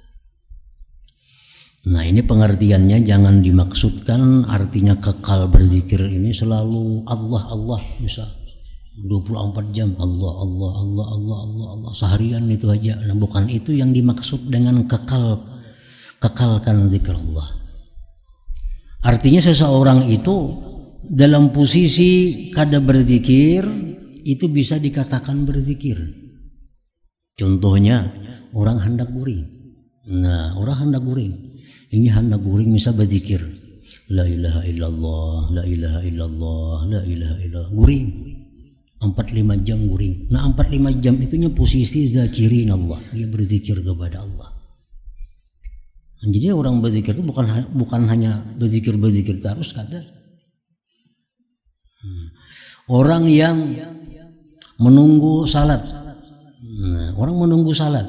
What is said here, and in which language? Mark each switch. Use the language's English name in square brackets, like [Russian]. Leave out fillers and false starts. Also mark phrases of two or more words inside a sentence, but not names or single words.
[Banjar] Nah, ini pengertiannya, jangan dimaksudkan artinya kekal berzikir ini selalu Allah misal 24 jam Allah seharian itu aja. Nah, bukan itu yang dimaksud dengan kekalkan zikir Allah. Artinya seseorang itu dalam posisi kada berzikir itu bisa dikatakan berzikir. Contohnya orang hendak guring. Nah, orang hendak guring. Ini hendak guring bisa berzikir. [Arabic] لا إله إلا الله، لا إله إلا الله، لا إله إلا الله. [Banjar] Guring. 4-5 jam guring. Nah, 4-5 jam itunya posisi zakirin Allah. Dia berzikir kepada Allah. Jadi orang berzikir itu bukan hanya berzikir terus kadar. Orang yang menunggu salat. Nah, orang menunggu salat.